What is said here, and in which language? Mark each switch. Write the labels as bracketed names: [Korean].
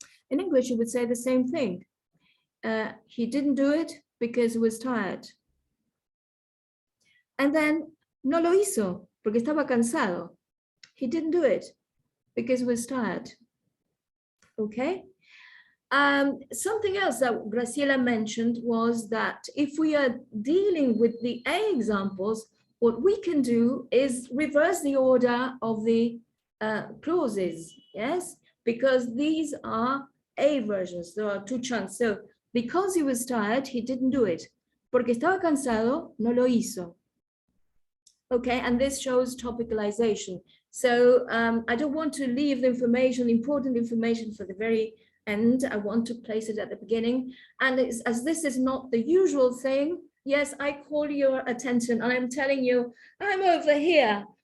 [English] In English, you would say the same thing. He didn't do it because he was tired. And then, [Spanish] no lo hizo porque estaba cansado. [English] He didn't do it because he was tired. Okay. Something else that Graciela mentioned was that if we are dealing with the A examples, what we can do is reverse the order of the clauses, yes? Because these are A versions, there are two chunks. So, because he was tired, he didn't do it. [Spanish] Porque estaba cansado, no lo hizo. [English] Okay, and this shows topicalization. So, I don't want to leave the information, important information for the very end. I want to place it at the beginning. And as this is not the usual thing, yes, I call your attention and I'm telling you, I'm over here.